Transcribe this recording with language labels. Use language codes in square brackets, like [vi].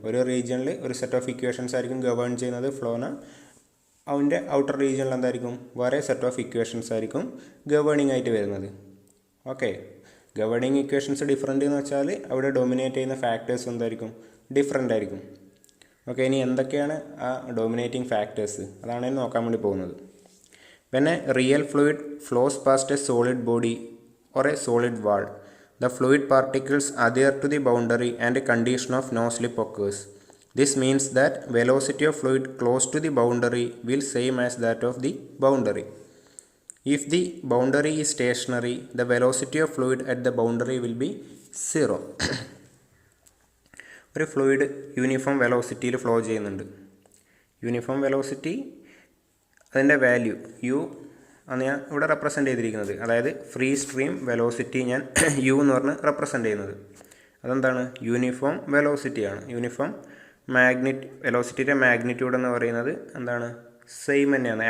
[ml] ഒരു റീജിയനിൽ ഒരു സെറ്റ് ഓഫ് ഇക്വേഷൻസ് ആയിരിക്കും ഗവേൺ ചെയ്യുന്നത് ഫ്ലോന, അതിൻ്റെ ഔട്ടർ റീജിയനിൽ എന്തായിരിക്കും വേറെ സെറ്റ് ഓഫ് ഇക്വേഷൻസ് ആയിരിക്കും ഗവേണിംഗ് ആയിട്ട് വരുന്നത്. ഓക്കെ, ഗവേണിംഗ് ഇക്വേഷൻസ് ഡിഫറെൻ്റ് എന്ന് വെച്ചാൽ അവിടെ ഡോമിനേറ്റ് ചെയ്യുന്ന ഫാക്ടേഴ്സ് എന്തായിരിക്കും ഡിഫറെൻ്റ് ആയിരിക്കും. ഓക്കെ, ഇനി എന്തൊക്കെയാണ് ആ ഡോമിനേറ്റിംഗ് ഫാക്ടേഴ്സ് അതാണ് നോക്കാൻ വേണ്ടി പോകുന്നത്. [en] When a real fluid flows past a solid body or a solid wall, the fluid particles adhere to the boundary and a condition of no slip occurs. This means that velocity of fluid close to the boundary will same as that of the boundary. If the boundary is stationary, the velocity of fluid at the boundary will be 0. [ml] ഒരു fluid uniform വെലോസിറ്റിയിൽ flow ചെയ്യുന്നുണ്ട്. Uniform velocity അതിൻ്റെ value U ആണ് ഞാൻ ഇവിടെ represent ചെയ്തിരിക്കുന്നത്. അതായത് free stream velocity ഞാൻ U എന്ന് പറഞ്ഞ് റെപ്രസെൻ്റ് ചെയ്യുന്നത്. അതെന്താണ് യൂണിഫോം വെലോസിറ്റിയാണ്. യൂണിഫോം വെലോസിറ്റിയുടെ മാഗ്നിറ്റ്യൂഡ് എന്ന് പറയുന്നത് എന്താണ് സെയിം തന്നെയാണ്.